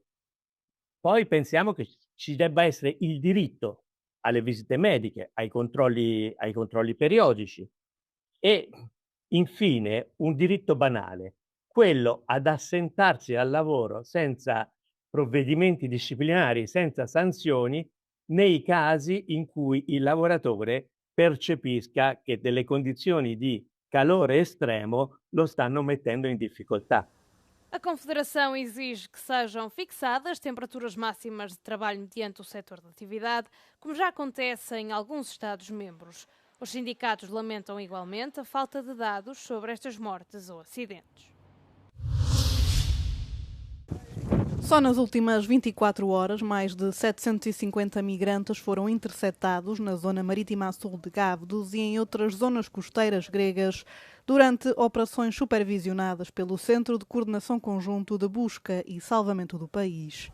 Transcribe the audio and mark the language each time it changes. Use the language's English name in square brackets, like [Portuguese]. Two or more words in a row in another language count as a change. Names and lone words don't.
[Italian] Poi pensiamo che ci debba essere il diritto alle visite mediche, ai controlli periodici e infine un diritto banale, quello ad assentarsi al lavoro senza provvedimenti disciplinari, senza sanzioni, nei casi in cui il lavoratore percepisca che delle condizioni di calore estremo lo stanno mettendo in difficoltà. [Portuguese] A Confederação exige que sejam fixadas temperaturas máximas de trabalho mediante o setor de atividade, como já acontece em alguns Estados-membros. Os sindicatos lamentam igualmente a falta de dados sobre estas mortes ou acidentes. Só nas últimas 24 horas, mais de 750 migrantes foram interceptados na zona marítima a sul de Gavdos e em outras zonas costeiras gregas durante operações supervisionadas pelo Centro de Coordenação Conjunto de Busca e Salvamento do país.